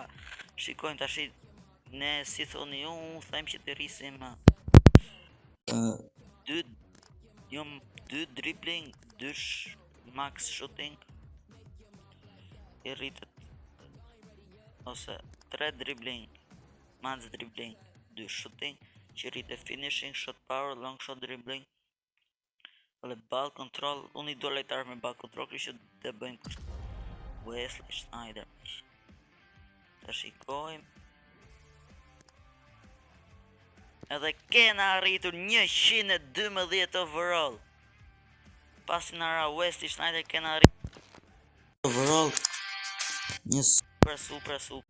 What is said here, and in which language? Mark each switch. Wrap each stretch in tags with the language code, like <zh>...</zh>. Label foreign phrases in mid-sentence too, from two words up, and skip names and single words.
<sq>Shikojmë tash, ne si thoni ju, unë them që të rrisim 2</sq> <en>dribbling, 2 max shooting,</en> <sq>i rritet, ose 3</sq> <en>dribbling, max dribbling, 2 shooting,</en> <sq>që rritet</sq> <en>finishing, shot power, long shot dribbling,</en> <sq>dhe</sq> <en>ball control.</en> <sq>Unë i do lojtar me</sq> <en>ball control,</en> <sq>kështu që të bëjmë kështu. Wesley Sneijder. Të shikojmë. Edhe kena arritur 112 overall. Pasi në ra Wesley Sneijder kena arritur overall Një super.</sq>